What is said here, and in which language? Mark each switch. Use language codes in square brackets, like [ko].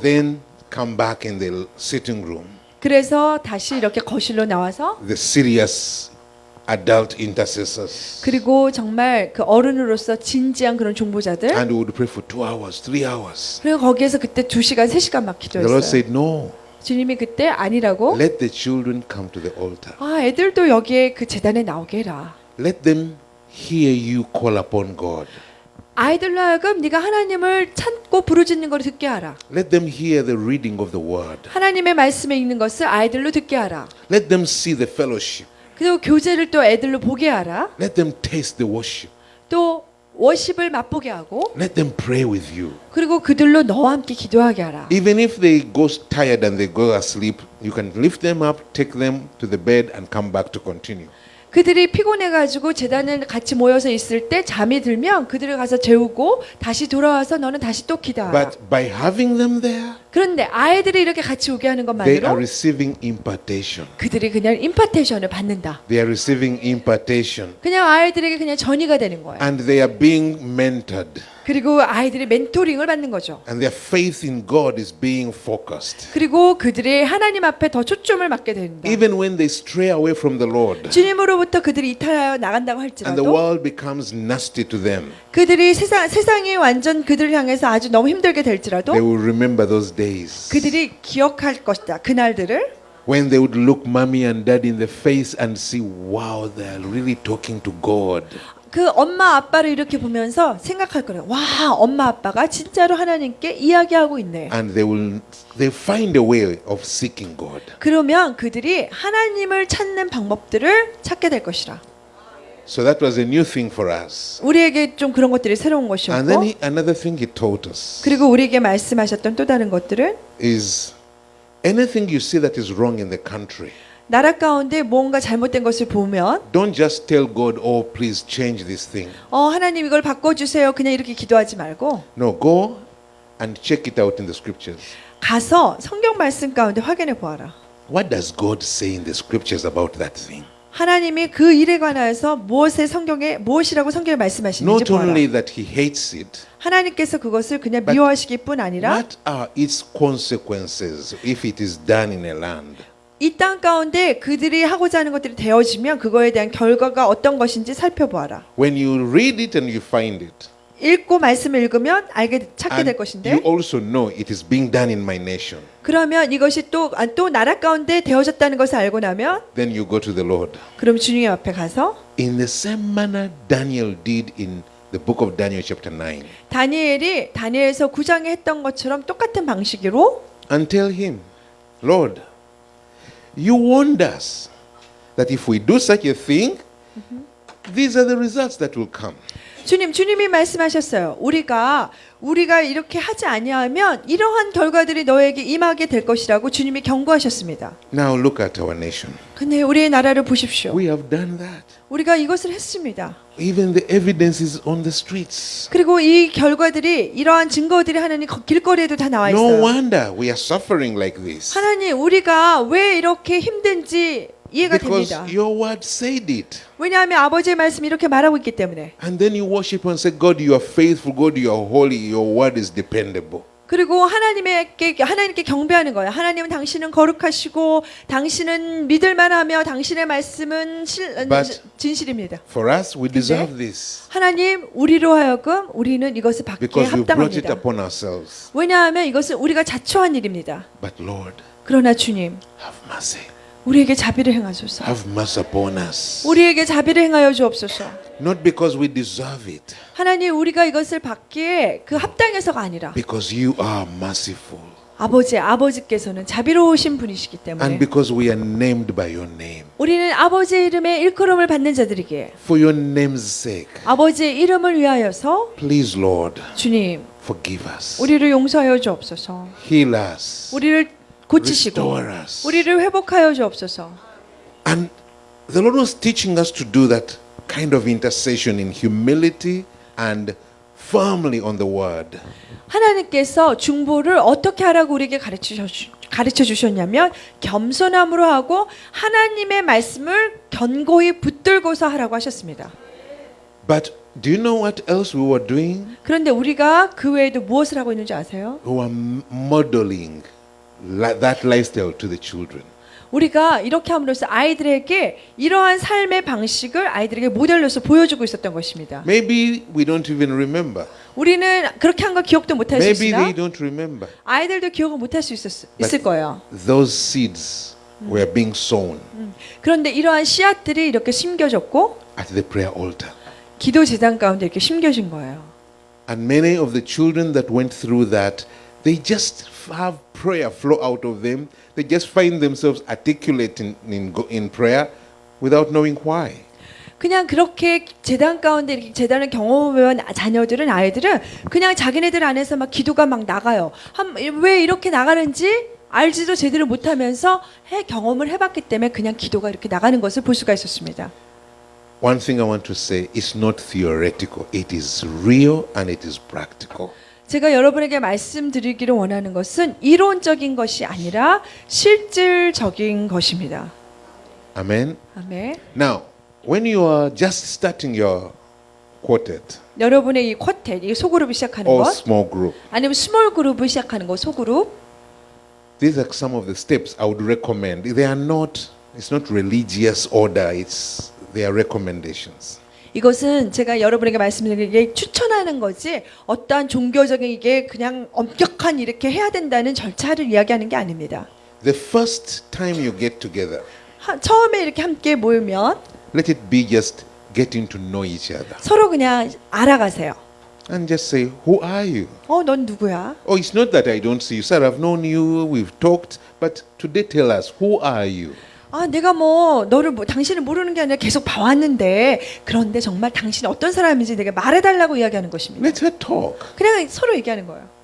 [en] then come back in the sitting room. [ko] 그래서 다시 이렇게 거실로 나와서 [en] The serious adult intercessors. [ko] 그리고 정말 그 어른으로서 진지한 그런 종보자들 [en] And we would pray for 2 hours, 3 hours. [ko] 그리고 거기에서 그때 2시간, 3시간 막 [en] The Lord said, no, [ko] 주님이 그때 아니라고 [en] let the children come to the altar. [ko] 애들도 여기에 그 재단에 나오게 해라. [en] Let them hear you call upon God. [ko] 아이들로 하여금 네가 하나님을 찾고 부르짖는 걸 듣게 하라. [en] Let them hear the reading of the word. [ko] 하나님의 말씀에 읽는 것을 아이들로 듣게 하라. [en] Let them see the fellowship. [ko] 그리고 교제를 또 애들로 보게 하라. [en] Let them taste the worship. [ko] 또 워십을 맛보게 하고 [en] Let them pray with you. [ko] 그리고 그들로 너와 함께 기도하게 하라. [en] Even if they go tired and they go asleep, you can lift them up, take them to the bed and come back to continue. [ko] 그들이 피곤해가지고 재단을 같이 모여서 있을 때 잠이 들면 그들을 가서 재우고 다시 돌아와서 너는 다시 또 기도하라. [en] But by having them there, [ko] 그런데 아이들이 이렇게 같이 오게 하는 [en] they are [ko] 것만으로 [en] receiving impartation. [ko] 그들이 그냥 임파테이션을 받는다. [en] They are receiving impartation. [ko] 그냥 아이들에게 그냥 전이가 되는 거예요. [en] And they are being mentored. [ko] 그리고 아이들이 멘토링을 받는 거죠. [en] And their faith in God is being focused. [ko] 그리고 그들이 하나님 앞에 더 초점을 맞게 된다. [en] Even when they stray away from the Lord [ko] 주님으로부터 그들이 이탈하여 나간다고 [en] and the [ko] 할지라도 [en] world becomes nasty to them, [ko] 그들이 세상이 완전 그들을 향해서 아주 너무 힘들게 될지라도 [en] they will remember those days [ko] 그들이 기억할 것이다. 그날들을 [en] when they would look mommy and dad in the face and see, wow, they are really talking to God. [ko] 그 엄마 아빠를 이렇게 보면서 생각할 거예요. 와, 엄마 아빠가 진짜로 하나님께 이야기하고 있네. [en] And they find a way of seeking God. [ko] 그러면 그들이 하나님을 찾는 방법들을 찾게 될 것이라. [en] So that was a new thing for us. [ko] 우리에게 좀 그런 것들이 새로운 [en] And then [ko] 것이었고 [en] another thing he taught us [ko] 그리고 우리에게 말씀하셨던 또 다른 것들은 [en] is anything you see that is wrong in the country, [ko] 나라 가운데 뭔가 잘못된 것을 보면 [en] don't just tell God, oh, please change this thing. [ko] 하나님 이걸 바꿔주세요. 그냥 이렇게 기도하지 말고 [en] No, go and check it out in the scriptures. [ko] 가서 성경 말씀 가운데 확인해 보아라. [en] What does God say in the scriptures about that thing? [ko] 하나님이 그 일에 관하여서 무엇이라고 성경에 말씀하시는지 [en] Not [ko] 보아라. [en] only that he hates it, [ko] 하나님께서 그것을 그냥 [en] But [ko] 미워하시기 뿐 아니라 [en] what are its consequences if it is done in a land? [ko] 이 땅 가운데 그들이 하고자 하는 것들이 되어지면 그거에 대한 결과가 어떤 것인지 살펴보아라. [en] When you read it and you find it, [ko] 읽고 말씀을 읽으면 찾게 될 [en] and [ko] 것인데 [en] you also know it is being done in my nation, [ko] 그러면 이것이 또 나라 가운데 되어졌다는 것을 알고 나면 [en] then you go to the Lord. [ko] 그럼 주님 앞에 가서 [en] In the same manner Daniel did in the book of Daniel chapter 9, [ko] 다니엘이 다니엘서 9장에 했던 것처럼 똑같은 방식으로 [en] and tell him, Lord, you warned us that if we do such a thing, these are the results that will come. [ko] 주님이 말씀하셨어요. 우리가 이렇게 하지 아니하면 이러한 결과들이 너에게 임하게 될 것이라고 주님이 경고하셨습니다. [en] Now look at our nation. [ko] 근데 우리의 나라를 보십시오. [en] We have done that. [ko] 우리가 이것을 했습니다. [en] Even the evidence is on the streets. [ko] 그리고 이 결과들이 이러한 증거들이 하나님 길거리에도 다 나와 [en] No [ko] 있어요. [en] wonder we are suffering like this. [ko] 하나님 우리가 왜 이렇게 힘든지 이해가 [en] Because [ko] 됩니다. [en] your word said it. [ko] 왜냐하면 아버지의 말씀이 이렇게 말하고 있기 때문에. [en] And then you worship and say, God, you are faithful. God, you are holy. Your word is dependable. [ko] 그리고 하나님께 경배하는 거예요. 하나님은 당신은 거룩하시고 당신은 믿을만하며 당신의 말씀은 [en] But [ko] 진실입니다. [en] For us, we deserve this [ko] 하나님 우리로 하여금 우리는 이것을 받기에 [en] because we brought it [ko] 합당합니다. [en] upon ourselves. [ko] 왜냐하면 이것은 우리가 자초한 일입니다. [en] But Lord, [ko] 그러나 주님 [en] have mercy. [ko] 우리에게 자비를 행하소서. [en] Have mercy upon us. [ko] 우리에게 자비를 행하여 주옵소서. [en] Not because we deserve it, [ko] 하나님 우리가 이것을 받기에 그 합당해서가 아니라 [en] because you are merciful. [ko] 아버지께서는 자비로우신 분이시기 [en] And [ko] 때문에 [en] because we are named by your name. [ko] 우리는 아버지의 이름에 일컬음을 받는 자들이기에 [en] For your name's sake, [ko] 아버지의 이름을 위하여서 [en] please, Lord, [ko] 주님 [en] forgive us. [ko] 우리를 용서하여 주옵소서. [en] Heal us. [ko] 우리를 고치시고 [en] Restore us. [ko] 우리를 회복하여 주옵소서. [en] And the Lord was teaching us to do that kind of intercession in humility and firmly on the word. [ko] 하나님께서 중보를 어떻게 하라고 우리에게 가르쳐 주셨냐면 겸손함으로 하고 하나님의 말씀을 견고히 붙들고서 하라고 하셨습니다. [en] But do you know what else we were doing? [ko] 그런데 우리가 그 외에도 무엇을 하고 있는지 아세요? [en] We were modeling that lifestyle to the children. [ko] 우리가 이렇게 함으로써 아이들에게 이러한 삶의 방식을 아이들에게 모델로서 보여주고 있었던 것입니다. [en] Maybe we don't even remember. [ko] 우리는 그렇게 한 거 기억도 못할 수 [en] Maybe they [ko] 있으나 [en] don't remember. [ko] 아이들도 기억을 못할 수 있을 거예요. [en] Those seeds were being sown [ko] 그런데 이러한 씨앗들이 이렇게 심겨졌고 [en] at the prayer altar. [ko] 기도 제단 가운데 이렇게 심겨진 거예요. [en] And many of the children that went through that, they just have prayer flow out of them. They just find themselves articulating in prayer without knowing why. [ko] 그냥 그렇게 제단 가운데 이렇게 제단을 경험해온 자녀들은 아이들은 그냥 자기네들 안에서 막 기도가 막 나가요. 왜 이렇게 나가는지 알지도 제대로 못하면서 경험을 해봤기 때문에 그냥 기도가 이렇게 나가는 것을 볼 수가 있었습니다. [en] One thing I want to say is not theoretical. It is real and it is practical. [ko] 제가 여러분에게 말씀드리기를 원하는 것은 이론적인 것이 아니라 실질적인 것입니다. [en] Amen. [ko] 아멘. [en] Now, when you are just starting your quartet [ko] 여러분의 이 쿼텟, 이 소그룹을 시작하는 [en] or [ko] 것, [en] small group, [ko] 아니면 스몰 그룹을 시작하는 것, 소그룹. [en] these are some of the steps I would recommend. They are not, it's not religious order, they are recommendations. [ko] 이것은 제가 여러분에게 말씀드리기에 추천하는 거지 어떠한 종교적인 이게 그냥 엄격한 이렇게 해야 된다는 절차를 이야기하는 게 아닙니다. [en] The first time you get together, [ko] 처음에 이렇게 함께 모이면 [en] let it be just getting to know each other. [ko] 서로 그냥 알아가세요. [en] And just say, who are you? [ko] 넌 누구야? [en] Oh, it's not that I don't see you. Sir, I've known you, we've talked, but today tell us, who are you? [ko] 내가 당신을 모르는 게 아니라 계속 봐왔는데 그런데 정말 당신이 어떤 사람인지 내가 말해달라고 이야기하는 것입니다. [en] Let her talk. [ko] 그냥 서로 얘기하는 거예요.